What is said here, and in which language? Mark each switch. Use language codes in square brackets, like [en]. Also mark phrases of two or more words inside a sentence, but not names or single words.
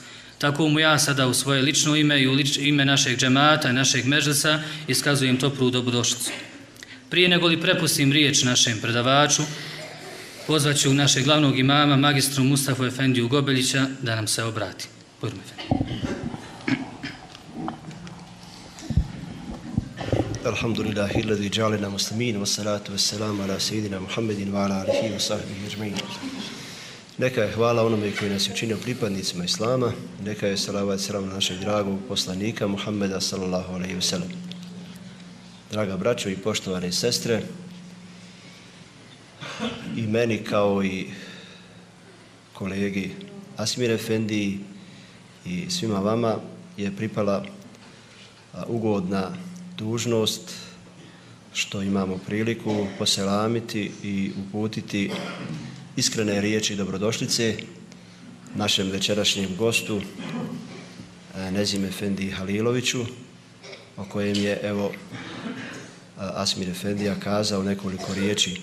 [bs] Tako mu ja sada u svoje lično ime i u ime našeg džemata i našeg medžlisa iskazujem toplu dobrodošlicu. Prije nego li prepustim riječ našem predavaču, pozvaću našeg glavnog imama, magistru Mustafu Efendiju Gobeljića, da nam se obrati. Bujrum Efendi. [ar] الحمد لله الذي جعلنا مسلمين والصلاة والسلام على سيدنا محمد وعلى آله وصحبه أجمعين. [bs] Neka je hvala onome koji nas je učinio pripadnicima Islama, neka je salavat selam na našeg dragog poslanika Muhammeda [ar] صلى الله عليه وسلم. [bs] Draga braćo i poštovane sestre, i meni kao i kolegi Asmir Efendiji i svima vama je pripala ugodna dužnost što imamo priliku poselamiti i uputiti iskrene riječi dobrodošlice našem večerašnjem gostu Nezim Efendiji Haliloviću, o kojem je evo Asmir Efendija kazao nekoliko riječi.